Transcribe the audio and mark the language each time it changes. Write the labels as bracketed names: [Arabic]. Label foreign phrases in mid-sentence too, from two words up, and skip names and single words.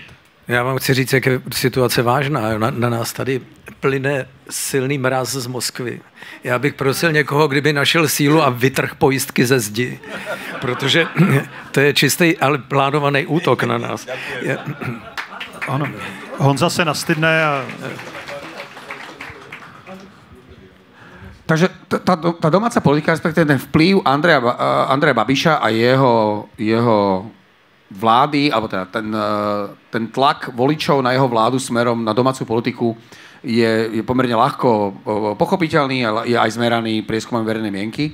[Czech] Já vám chci říct, jak je situace vážná. Na nás tady plyne silný mráz z Moskvy. Já bych prosil někoho, kdyby našel sílu a vytrhl pojistky ze zdi. Protože to je čistý, ale plánovaný útok na nás. Ano. Honza se nastydne a... [Slovak] Takže tá domáca politika, respektíve ten vplyv Andreja Babiša a jeho vlády, alebo teda ten tlak voličov na jeho vládu smerom na domácu politiku je pomerne ľahko pochopiteľný a je aj zmeraný prieskumom verejnej mienky.